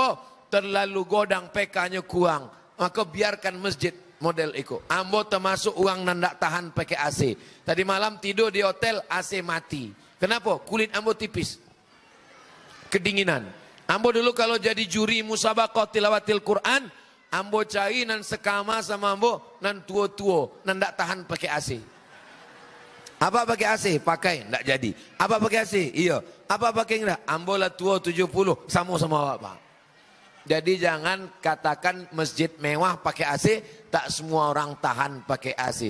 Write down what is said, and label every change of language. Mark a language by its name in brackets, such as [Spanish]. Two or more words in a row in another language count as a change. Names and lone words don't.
[Indonesian] Terlalu godang PK-nya kurang. Maka biarkan masjid model itu. [Minangkabau] Ambo termasuk orang nandak tahan pakai AC. Tadi malam tidur di hotel AC mati. Kenapa? Kulit ambo tipis. Kedinginan. Ambo dulu kalau jadi juri musabaqah tilawatil Quran, ambo cari nan sekama sama ambo nan tua-tua nandak tahan pakai AC. [Indonesian] Apa pakai AC? Pakai, ndak jadi. Apa pakai AC? Iya. Apa pakai enggak? [Minangkabau] Ambo lah tua 70, sama-sama Pak. Jadi jangan katakan masjid mewah pakai AC, tak semua orang tahan pakai AC.